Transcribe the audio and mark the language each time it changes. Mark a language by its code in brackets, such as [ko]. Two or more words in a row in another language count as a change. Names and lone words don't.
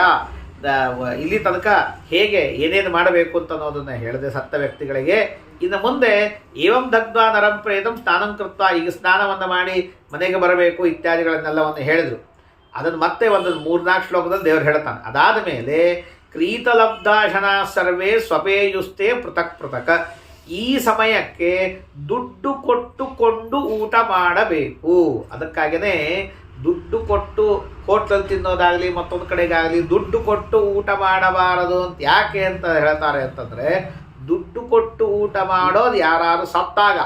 [kn] ಇಲ್ಲಿ ತನಕ ಹೇಗೆ ಏನೇನು ಮಾಡಬೇಕು ಅಂತ ಅನ್ನೋದನ್ನು ಹೇಳಿದೆ ಸತ್ತ ವ್ಯಕ್ತಿಗಳಿಗೆ. ಇನ್ನು ಮುಂದೆ [sa] ಏವಂ ದಗ್ಧ್ವಾ ನರಂ ಪ್ರೇತಂ ಸ್ನಾನಂ ಕೃತ್ವ, [kn] ಈಗ ಸ್ನಾನವನ್ನು ಮಾಡಿ ಮನೆಗೆ ಬರಬೇಕು ಇತ್ಯಾದಿಗಳನ್ನೆಲ್ಲವನ್ನು ಹೇಳಿದರು. ಅದನ್ನು ಮತ್ತೆ ಒಂದು 3-4 ಶ್ಲೋಕದಲ್ಲಿ ದೇವರು ಹೇಳ್ತಾನೆ. ಅದಾದ ಮೇಲೆ [sa] ಕ್ರೀತಲಬ್ಧಾಶನ ಸರ್ವೇ ಸ್ವಪೇಯುಸ್ತೆ ಪೃಥಕ್ ಪೃಥಕ್. [kn] ಈ ಸಮಯಕ್ಕೆ ದುಡ್ಡು ಕೊಟ್ಟುಕೊಂಡು ಊಟ ಮಾಡಬೇಕು. ಅದಕ್ಕಾಗಿಯೇ ದುಡ್ಡು ಕೊಟ್ಟು ಹೋಟ್ಲಲ್ಲಿ ತಿನ್ನೋದಾಗಲಿ ಮತ್ತೊಂದು ಕಡೆಗಾಗಲಿ ದುಡ್ಡು ಕೊಟ್ಟು ಊಟ ಮಾಡಬಾರದು ಅಂತ ಯಾಕೆ ಅಂತ ಹೇಳ್ತಾರೆ ಅಂತಂದರೆ, ದುಡ್ಡು ಕೊಟ್ಟು ಊಟ ಮಾಡೋದು ಯಾರು ಸತ್ತಾಗ.